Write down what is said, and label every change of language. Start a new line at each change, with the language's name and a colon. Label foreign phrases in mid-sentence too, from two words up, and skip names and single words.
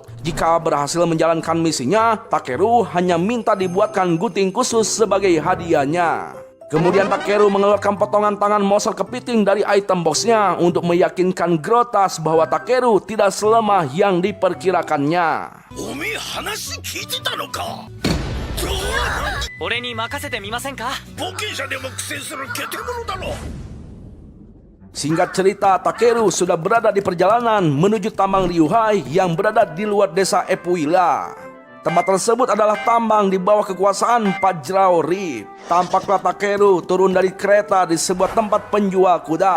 Indonesian: Jika berhasil menjalankan misinya, Takeru hanya minta dibuatkan gunting khusus sebagai hadiahnya. Kemudian Takeru mengeluarkan potongan tangan monster kepiting dari
English: item boxnya
Indonesian: untuk meyakinkan Grotas bahwa Takeru tidak selemah yang diperkirakannya.
Japanese: おめえ話聞いてたのか。俺に任せてみませんか。冒険者でも苦戦するゲテモノだろ。
Indonesian: Singkat cerita, Takeru sudah berada di perjalanan menuju tambang Ryuhai yang berada di luar desa Epuila. Tempat tersebut adalah tambang di bawah kekuasaan Pajrao Rip. Tampaklah Takeru turun dari kereta di sebuah tempat penjual kuda.